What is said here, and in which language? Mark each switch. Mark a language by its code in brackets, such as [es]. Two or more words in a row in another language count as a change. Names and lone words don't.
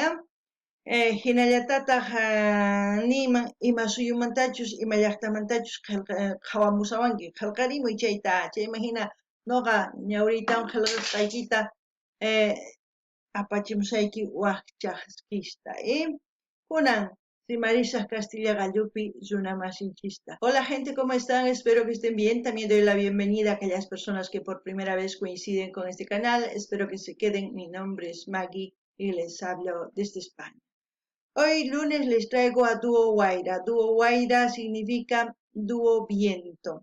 [qu] hinallatataq niyman ima suyumantachus ima llaqtamantachus qhawamusawanki qillqarimuy chayta chayman hina noqa ñawriytawan qillqasqaykita apachimusayki wakchaskista kunan rimarisaq Castilla Gallupi runa masinchista. [es] Hola gente, ¿cómo están? Espero que estén bien. También doy la bienvenida a aquellas personas que por primera vez coinciden con este canal. Espero que se queden. Mi nombre es Maggie y les hablo desde España. Hoy lunes les traigo a Duo Wayra. Duo Wayra significa dúo viento.